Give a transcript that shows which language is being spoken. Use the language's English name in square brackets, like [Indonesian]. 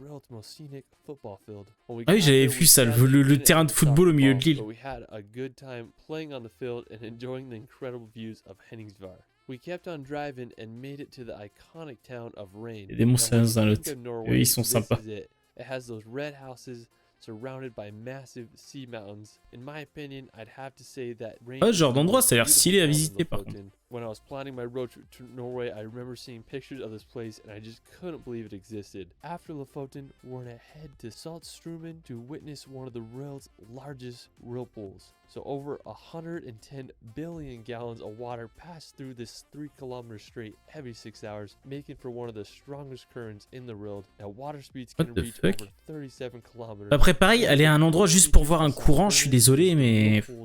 [French] Ah oui, j'avais vu ça, le terrain de football au milieu de l'île. [English] Playing on the field and enjoying the incredible views of Henningsvar. We kept on driving and made it to the iconic town of Rain. [French] Il y a des monstres dans l'autre. Ils sont sympas. [English] It has those red houses surrounded by massive sea mountains. In my opinion, I'd have to say that Rain. [French] Ah, ce genre d'endroit, ça a l'air stylé à visiter par contre. [English] When I was planning my road trip to Norway, I remember seeing pictures of this place and I just couldn't believe it existed. After Lofoten, we're gonna head to Saltstrumen to witness one of the world's largest whirlpools. So over 110 billion gallons of water pass through this 3-kilometer strait every 6 hours, making for one of the strongest currents in the world. Now water speeds can reach over 37 kilometers. [French] Après après, pareil, aller à un endroit juste pour voir un courant, je suis désolé, mais...